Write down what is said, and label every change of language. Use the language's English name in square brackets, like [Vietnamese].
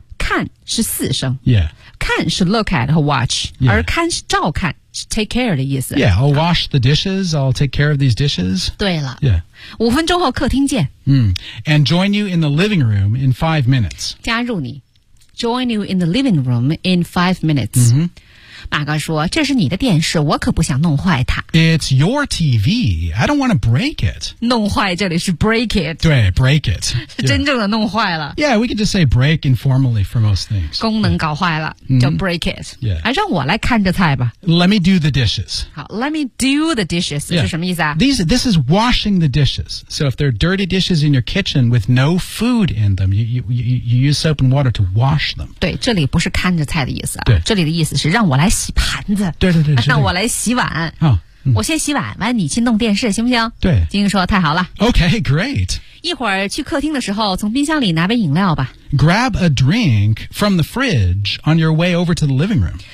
[Chinese] 看是四声、 [English] yeah. [Chinese] 看是 look at 和 watch、 [English] yeah. [Chinese] 而看是照看是 take care 的意思 [English] Yeah, I'll wash the dishes I'll take care of these dishes [Chinese] 对了、 [English] yeah. [Chinese] 五分钟后客厅见、 mm. [English] And join you in the living room in 5 minutes [Chinese] 加入你 [English] Join you in the living room in 5 minutes、 mm-hmm. [Chinese] 马哥说，这是你的电视，我可不想弄坏它。 [English] It's your TV. I don't want to break it. [Chinese] 弄坏这里是 break it. 对 ,break it. 是真正的弄坏了。 [English] Yeah, we can just say break informally for most things. [Chinese] 功能搞坏了、mm-hmm. 就 break it. [English] Yeah. [Chinese] 让我来看着菜吧。 [English] Let me do the dishes. [Chinese] 好 , [English] let me do the dishes,、 [Chinese] yeah. 是什么意思啊 [English] This is washing the dishes. So if there are dirty dishes in your kitchen with no food in them, you use soap and water to wash them. [Chinese] 对这里不是看着菜的意思啊。对这里的意思是让我来洗盘子。对对对。让我来洗碗。哦我先洗碗完你去弄电视行不行对。金英说太好了。 [English] Okay, great. [Chinese] 一会儿去客厅的时候从冰箱里拿杯饮料吧。 [English] Grab a drink from the fridge on your way over to the living room.